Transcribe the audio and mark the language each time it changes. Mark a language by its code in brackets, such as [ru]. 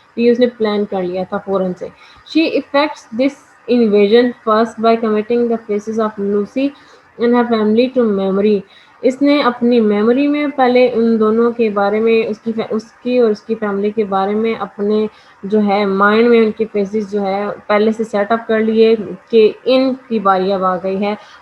[ur] یہ اس نے پلان کر لیا تھا فوراً سے. [en] She effects this invasion first by committing the faces of Lucy and her family to memory. [ur] اس نے اپنی میموری میں پہلے ان دونوں کے بارے میں اس کی اور اس کی فیملی کے بارے میں اپنے جو ہے مائنڈ میں ان کے فیسز جو ہے پہلے سے سیٹ اپ کر لیے کہ ان کی باری اب آ گئی ہے.